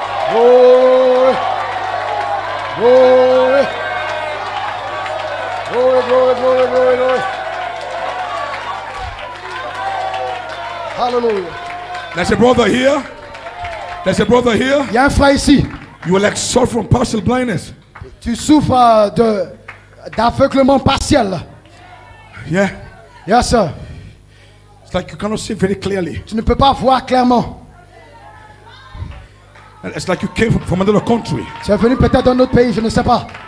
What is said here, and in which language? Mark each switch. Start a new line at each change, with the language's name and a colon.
English: Glory. Glory. Glory, glory, glory, glory, glory. Hallelujah. There's a brother here. There's a brother here.
French: Il y a un frère ici.
English: You will like suffer from partial blindness.
French: Tu souffres d'aveuglement partiel.
English: Yeah. Yes, sir. It's like you cannot see very clearly.
French: Tu ne peux pas voir clairement.
English: And it's like you came from another country.
French: Tu es venu peut-être d'un autre pays, je ne sais pas.